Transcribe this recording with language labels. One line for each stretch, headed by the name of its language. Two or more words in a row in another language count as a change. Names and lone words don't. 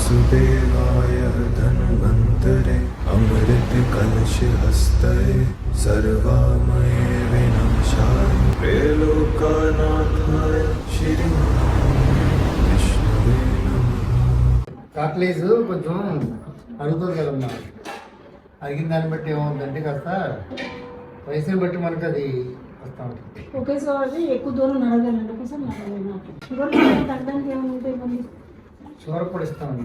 Sanskrit: देवाय धन्वन्तरे अमृत कलश हस्तये सर्वामये विनाशाय त्रैलोक्यनाथाय श्री विष्णवे नमः।
Telugu: కాట్లేజ్ కొంచెం అరుగుతుంది కదమ్మా, అరిగిన దాన్ని బట్టి ఏమవుతుందంటే కాస్త వయసుని బట్టి మనకు అది వస్తూ ఉంటుంది. ఒకేసారి ఎక్కువ దూరం నడగలండి, ఒకసారి నడగలేను. షుగర్ తగ్గడానికి ఏముంటాయి మళ్ళీ? షుగర్ కూడా ఇస్తామమ్మా.